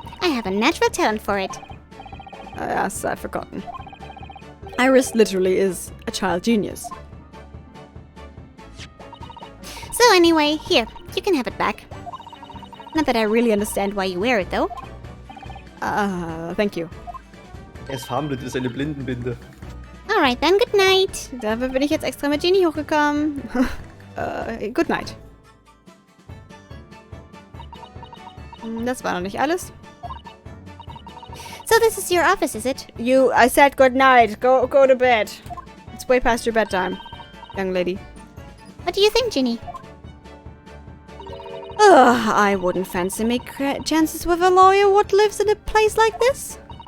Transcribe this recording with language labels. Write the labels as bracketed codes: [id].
[en] I have a natural talent for it. Yes, I've forgotten. Iris literally is a child genius. So anyway, here, you can have it back. Not that I really understand why you wear it, though. Thank you. [de] Es verhandelt ist eine Blindenbinde. [en] Alright then, good night. [de] Dafür bin ich jetzt extra mit Genie hochgekommen. [en] Good night. [de] Das war noch nicht alles. [en] So this is your office, is it? I said good night. Go to bed. It's way past your bedtime, young lady. What do you think, Ginny? I wouldn't fancy make chances with a lawyer what lives in a place like this.